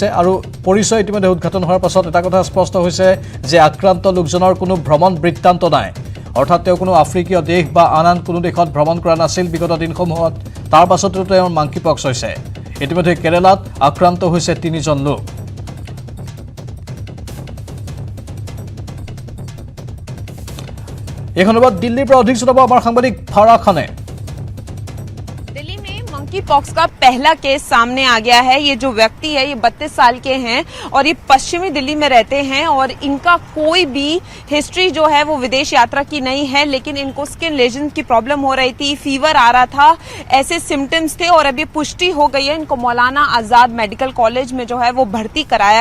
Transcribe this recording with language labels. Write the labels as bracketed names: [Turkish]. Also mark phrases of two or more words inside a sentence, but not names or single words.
[Assamese] আৰু পৰিচয় ইতিমধ্যে উদ্ঘাটন হোৱাৰ পাছত এটা কথা স্পষ্ট হৈছে যে আক্ৰান্ত লোকজনৰ কোনো ভ্ৰমণ বৃত্তান্ত নাই অৰ্থাৎ তেওঁ কোনো আফ্ৰিকীয় দেশ বা আন কোনো দেশত ভ্ৰমণ কৰা নাছিল বিগত দিনসমূহত তাৰ পাছতো তেওঁৰ [English] monkey pox [Assamese] হৈছে ইতিমধ্যে কেৰালাত আক্ৰান্ত হৈছে 3জন লোক এই খবৰত দিল্লীৰ পৰা অধিক জনাব আমাৰ সাংবাদিক ফাৰা খানে [English] monkey pox [Hindi] का पहला केस सामने आ गया है ये जो व्यक्ति है ये 32 साल के हैं और ये पश्चिमी दिल्ली में रहते हैं और इनका कोई भी हिस्ट्री जो है वो विदेश यात्रा की नहीं है लेकिन इनको [English] skin lesion [Hindi] की प्रॉब्लम हो रही थी फीवर आ रहा था ऐसे सिम्टम्स थे और अभी पुष्टि हो गई है इनको मौलाना आजाद मेडिकल कॉलेज में जो है वो भर्ती कराया